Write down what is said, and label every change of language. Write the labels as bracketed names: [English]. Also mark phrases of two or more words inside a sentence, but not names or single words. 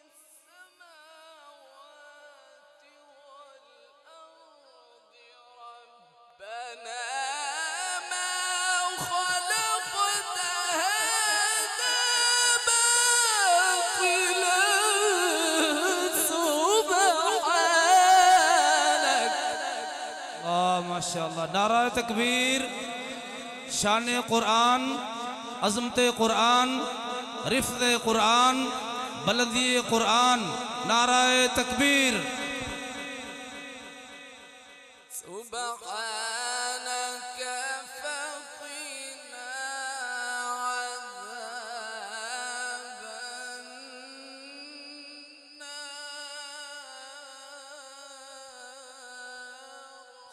[Arabic] السماوات والأرض ربنا ما خلقت هذا باطلا سبحانك. ما شاء الله. [Urdu] نعرہ تکبیر، شان قرآن، عظمت قرآن، رفعت قرآن، بلدی قرآن. نعرہ تکبیر. [Arabic] سبحانك فقنا عذاب النار.